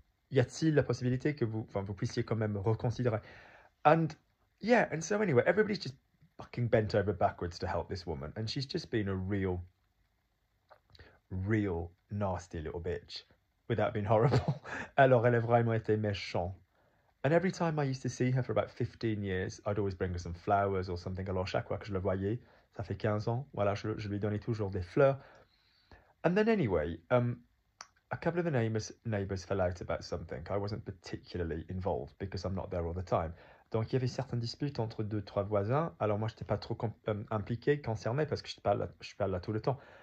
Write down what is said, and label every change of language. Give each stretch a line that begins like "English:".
French: Y a-t-il la possibilité que vous puissiez quand même reconsidérer?
English: And yeah, and so anyway, everybody's just fucking bent over backwards to help this woman, and she's just been a real nasty little bitch without being horrible.
French: Alors elle a vraiment été méchante.
English: And every time I used to see her for about 15 years, I'd always bring her some flowers or something.
French: Alors chaque fois que je le voyais, ça fait 15 ans, voilà, je lui donnais toujours des fleurs.
English: And then anyway, a couple of the neighbors fell out about something. I wasn't particularly involved because I'm not there all the time.
French: Donc il y avait certaines disputes entre 2-3 voisins. Alors moi, je n'étais pas trop impliqué, concerné, parce que je parle là tout le temps.